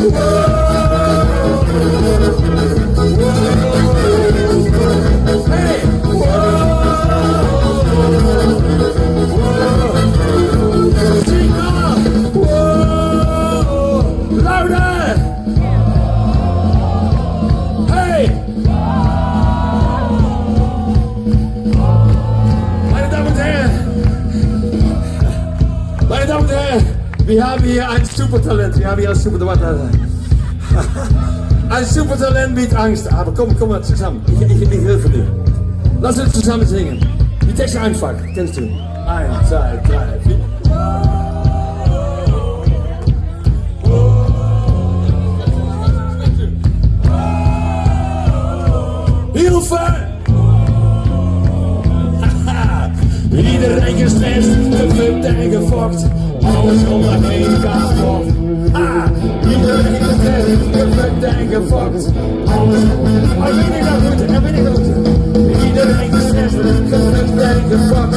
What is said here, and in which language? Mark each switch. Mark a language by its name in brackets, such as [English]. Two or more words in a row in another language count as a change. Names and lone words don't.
[Dutch] Hey, zing maar. [English] Louder. Hey. [German] Meine Damen und Herren, wir haben hier ein Supertalent. Ein Supertalent mit Angst. Aber komm mal zusammen. Ich helfe dir. Lass uns zusammen singen. Die Texte einfach. Kennst du? 1, 2, 3, 4. Hilfe! [Dutch] Iedereen gestrest, gefukt en gefokt. Alles om me heen gaat op. Iedereen gestrest, gefukt en gefokt. Alles. Oh, ben ik nou goed? Iedereen gestrest, gefukt en gefokt.